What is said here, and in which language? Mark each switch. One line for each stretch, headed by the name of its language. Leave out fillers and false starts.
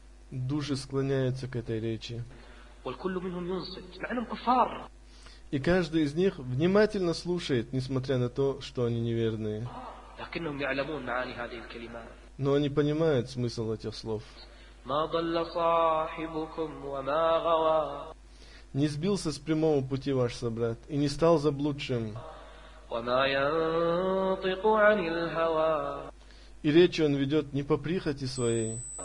Russian: Души склоняются к этой речи.
Arabic: والكل منهم ينصت مع أنهم كفار.
Russian: И каждый из них внимательно слушает, несмотря на то, что они неверные.
Arabic: لكنهم يعلمون معاني هذه الكلمات.
Russian: Но они понимают смысл этих слов.
Arabic: ما ضل صاحبكم وما غوى.
Russian: Не сбился с прямого пути ваш собрат и не стал заблудшим.
Arabic: وما ينطق عن الهوى.
Russian: И речь он ведет не по прихоти своей.